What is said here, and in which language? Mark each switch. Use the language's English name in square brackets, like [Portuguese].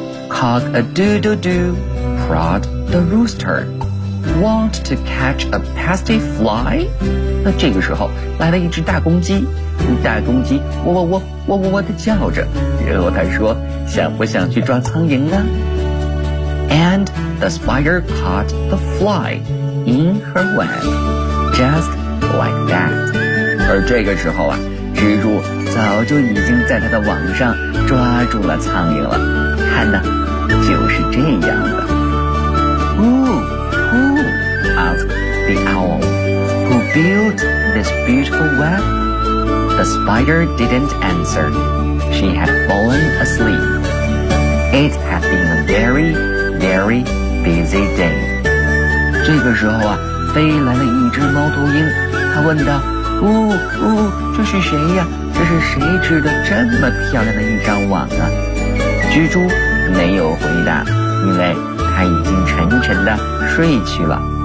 [English] Cock-a-doodle-doo, prod the rooster. Want to catch a pasty fly? [Chinese] 那这个时候来了一只大公鸡，大公鸡喔喔喔喔喔喔地叫着，然后它说，想不想去抓苍蝇呢？ [English] And the spider caught the fly in her web, just like that. [Chinese] 而这个时候啊，蜘蛛早就已经在它的网上抓住了苍蝇了。看呢，就是这样的。 [English] Who, who? asked the owl. Who built this beautiful web? The spider didn't answer. She had fallen asleep. It had been a very, very busy day. [Chinese] 这个时候啊，飞来了一只猫头鹰，它问道，哦哦，这是谁呀？这是谁织的这么漂亮的一张网啊？蜘蛛没有回答，因为它已经沉沉的睡去了。